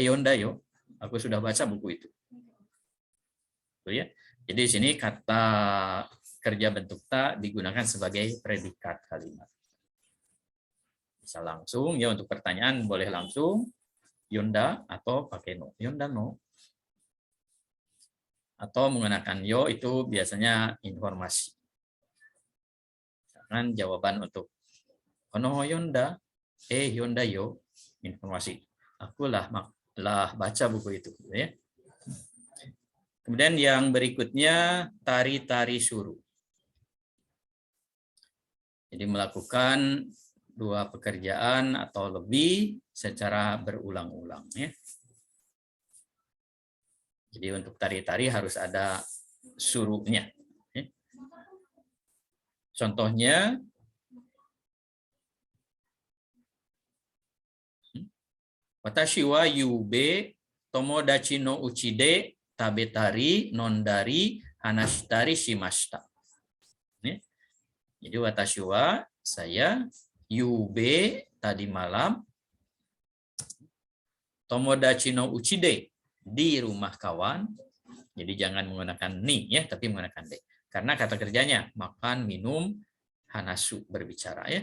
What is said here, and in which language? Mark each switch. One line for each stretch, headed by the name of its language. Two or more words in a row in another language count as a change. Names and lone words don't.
Japanese: 読んだよ,
Indonesian: aku sudah baca buku itu. Tuh ya. Jadi di sini kata kerja bentuk ta digunakan sebagai predikat kalimat. Bisa langsung ya, untuk pertanyaan boleh langsung yonda atau pakai no.
Japanese: 読んだの.
Indonesian: Atau menggunakan yo itu biasanya informasi. Misalkan jawaban untuk
Japanese: この読んだ、読んだよ,
Indonesian: informasi. Aku lah baca buku itu. Ya. Kemudian yang berikutnya tari-tari suruh. Jadi melakukan 2 pekerjaan atau lebih secara berulang-ulang ya. Jadi untuk tari-tari harus ada suruhnya. Ya.
Japanese: Contohnya 私は夕べ友達の家で食べたり飲んだり話したりしました.
Indonesian: Ya. Jadi
Japanese: 私は
Indonesian: saya yube tadi malam
Japanese: 友達の家で
Indonesian: di rumah kawan. Jadi jangan menggunakan ni ya, tapi menggunakan de. Karena kata kerjanya makan, minum, hanasu berbicara ya.